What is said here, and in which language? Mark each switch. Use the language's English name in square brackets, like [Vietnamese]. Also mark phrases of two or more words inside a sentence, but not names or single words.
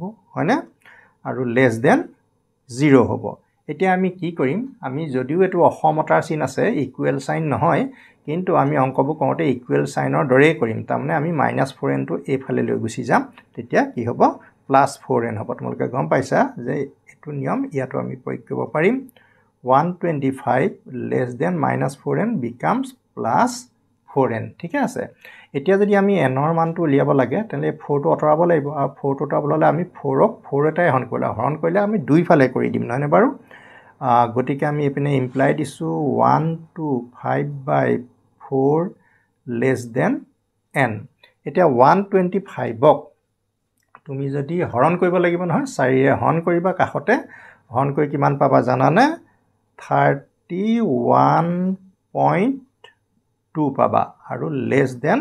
[Assamese] হয়নে আৰু [English] less than [Assamese] 0 হ'ব এতিয়া আমি কি কৰিম আমি যদিও এটো অসমতাৰ চিন আছে [English] equal sign [Assamese] নহয় কিন্তু আমি অংকবোৰ কৰোঁতে [English] equal sign [Assamese] দৰেই কৰিম তাৰমানে আমি -4n টো এইফালে লৈ গুচি যাম তেতিয়া কি হ'ব +4n হ'ব তোমালোকে গম পাইছা যে এটো নিয়ম ইয়াতো আমি প্ৰয়োগ কৰিব পাৰিম [English] 125 less than -4n becomes +4n [Assamese] ঠিক আছে এতিয়া যদি আমি n ৰ মানটো উলিয়াব লাগে তেনে 4 টো অতৰাব লাগিব আৰু 4 টো অতৰাবলৈ আমি 4 ক 4 এটাই হৰণ কৰিলে আমি দুই ফালে কৰি দিম নহয়নে বাৰু গতিকে আমি এপিনে ইমপ্লাই দিছো [English] 125/4 less than n [Assamese] এতিয়া 125 ক তুমি যদি হৰণ কৰিব লাগিব নহয় 4 এ হৰণ কৰিবা কাষতে হৰণ কৰি কিমান পাবা জানানে 31.2 পাবা আৰু [English] less than